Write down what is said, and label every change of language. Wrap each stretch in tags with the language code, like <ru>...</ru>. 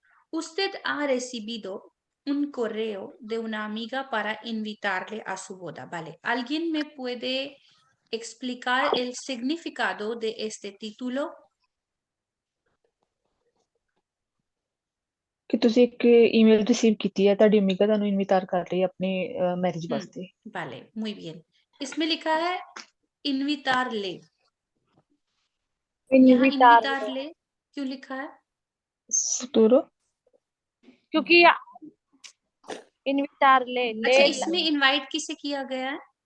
<es>Usted ha recibido un correo de una amiga para invitarle a su boda. Vale, ¿alguien me puede explicar el significado de este título?</es> <pa>कि ਤੁਸੀਂ ਇੱਕ email receive ਕੀਤੀ ਹੈ ਤੁਹਾਡੀ Amiga ਤੁਹਾਨੂੰ ਇਨਵਿਟਾਰ ਕਰ ਰਹੀ ਹੈ ਆਪਣੀ ਮੈਰਿਜ ਵਾਸਤੇ</pa> <es>Vale, muy bien.</es> <hi>इसमें लिखा है इनविटार ले। यहाँ इनविटार ले क्यों लिखा है? सुतूरो क्योंकि इनविटार ले अच्छा, इसमें इनवाइट किसे किया गया है?</hi>